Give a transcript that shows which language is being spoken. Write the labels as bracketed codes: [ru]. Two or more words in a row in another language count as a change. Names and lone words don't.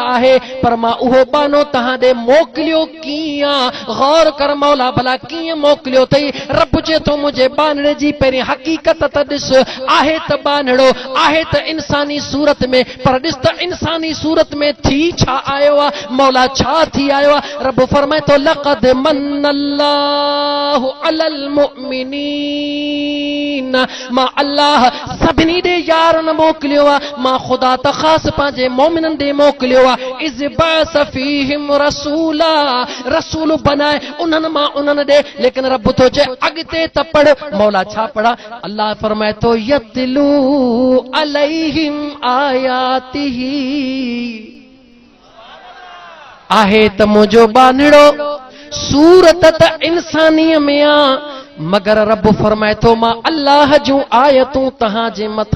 [sd] आहे पर मां उहो बानो तहां ॾे मोकिलियो कीअं गौर कर मौला भला कीअं मोकिलियो अथई रब चए थो मुंहिंजे बानड़े जी पहिरीं हक़ीक़त त ॾिस आहे त बानड़ो आहे त इंसानी सूरत में पर ॾिस त इंसानी सूरत में थी छा आयो आहे मौला छा थी आयो आहे रब फरमाए थो [ar] لقد من الله على المؤمنين [sd] मां अल्लाह सभिनी ॾे यार न मोकिलियो आहे मां ख़ुदा त ख़ासि पंहिंजे मोमिननि ॾे मोकिलियो आहे [ar] إذ بعث فيهم رسولا [sd] रसूल बनाए उन्हनि मां उन्हनि ॾे लेकिन रब थो चए अॻिते त पढ़ मौला छा पढ़ा अल्लाह फरमाए थो [ar] يتلو عليهم آياته [sd] आहे त मुंहिंजो बानड़ो सूरत त इंसानीअ में आ मगर रब फरमाए थो मां अल्लाह जूं आयतूं तहां जे मथां